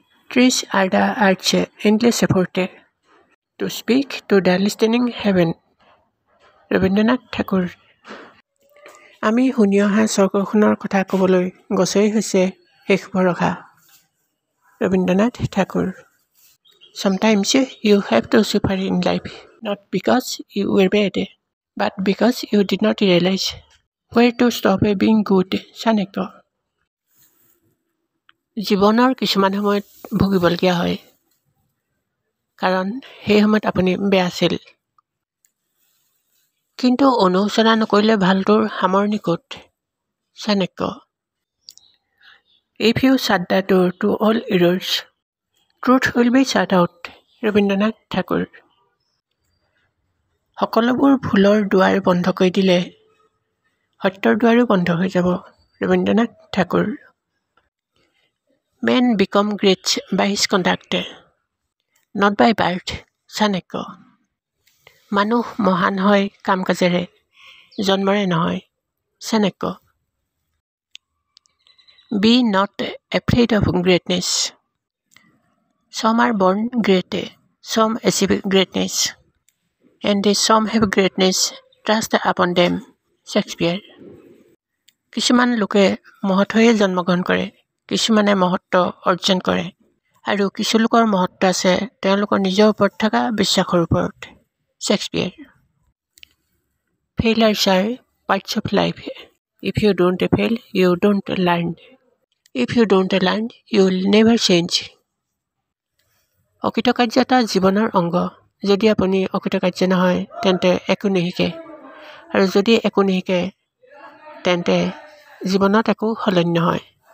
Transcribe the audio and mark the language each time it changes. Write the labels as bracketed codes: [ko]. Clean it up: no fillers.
[en] Trees are the earth's endless effort to speak to the listening heaven. Rabindranath Thakur. [as] আমি শুনি অহা স্বৰ্গখনৰ কথা ক'বলৈ গছই হৈছে শেষ ভৰসা। Rabindranath Thakur. [en] Sometimes you have to suffer in life, not because you were bad, but because you did not realize where to stop being good. [as] Chanakya. জীৱনৰ কিছুমান সময়ত ভুগিবলগীয়া হয়, কাৰণ সেই সময়ত আপুনি বেয়া আছিল। কিন্তু অনুশোচনা নকৰিলে ভালটোৰ সামৰণি ক'ত? Chanakya. [en] If you shut the door to all errors, truth will be shut out. [as] Rabindranath Thakur. সকলোবোৰ ভুলৰ দুৱাৰ বন্ধ কৰি দিলে সত্যৰ দুৱাৰো বন্ধ হৈ যাব। Rabindranath Thakur. [en] Men become great by his conduct, not by birth. [as] Chanakya. মানুহ মহান হয় কাম কাজেৰে, জন্মৰে নহয়। Chanakya. [en] Be not afraid of greatness. Some are born great, some achieve greatness, and some have greatness thrust upon them. [as] Shakespeare. কিছুমান লোকে মহৎ হৈয়ে জন্মগ্ৰহণ কৰে, কিছুমানে মহত্ব অৰ্জন কৰে, আৰু কিছু লোকৰ মহত্ব আছে তেওঁলোকৰ নিজৰ ওপৰত থকা বিশ্বাসৰ ওপৰত। Shakespeare. [en] Failures are parts of life. If you don't fail, you don't learn. If you don't learn, you will never change. [as] অকৃতকাৰ্যতা জীৱনৰ অংগ। যদি আপুনি অকৃতকাৰ্য নহয় তেন্তে একো নিশিকে, আৰু যদি একো নিশিকে তেন্তে জীৱনত একো সলনি নহয়।